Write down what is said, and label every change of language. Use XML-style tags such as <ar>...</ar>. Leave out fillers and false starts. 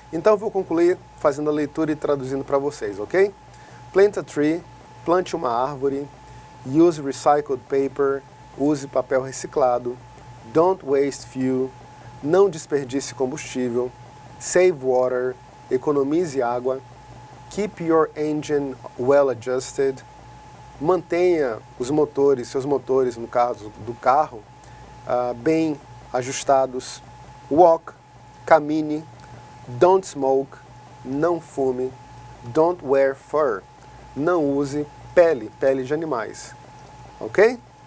<pt>Então, eu vou concluir fazendo a leitura e traduzindo para vocês, ok?</pt> <en>Plant a tree,</en> <pt>plante uma árvore.</pt> <en>Use recycled paper,</en> <pt>use papel reciclado.</pt> <en>Don't waste fuel,</en> <pt>não desperdice combustível.</pt> <en>Save water,</en> <pt>economize água.</pt> <en>Keep your engine well adjusted.</en> <pt>Mantenha os motores, seus motores, no caso do carro, bem ajustados.</pt> <en>Walk,</en> <pt>camine.</pt> <en>Don't smoke,</en> <pt>não fume.</pt> <en>Don't wear fur,</en> <pt>não use pele de animais. Ok?</pt>